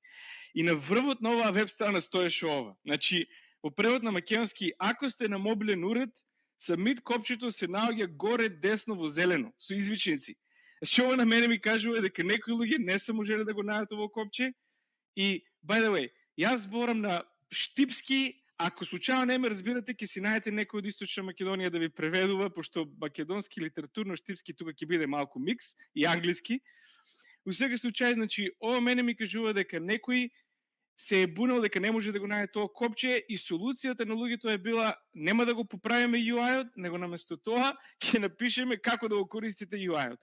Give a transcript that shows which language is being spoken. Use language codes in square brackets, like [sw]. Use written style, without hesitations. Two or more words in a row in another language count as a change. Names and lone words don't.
[mk] И на врвот на оваа веб страна стоеше ова. Значи, во превод на македонски, ако сте на мобилен уред, submit копчето се наоѓа горе десно во зелено, со извичници. Значи, ова на мене ми кажува дека некои луѓе не се можеле да го најдат ово копче. И, [en] by the way, [mk] јас зборам на штипски. Ако случајно не ме разбирате, ќе си најдете некој од Источна Македонија да ви преведува, пошто македонски литературно-штипски тука ќе биде малку микс и англиски. Во секој случај, значи, ова мене ми кажува дека некој се е бунал дека не може да го најде тоа копче и солуцијата на луѓето е била нема да го поправиме UI-от, него наместо тоа ќе напишеме како да го користите UI-от.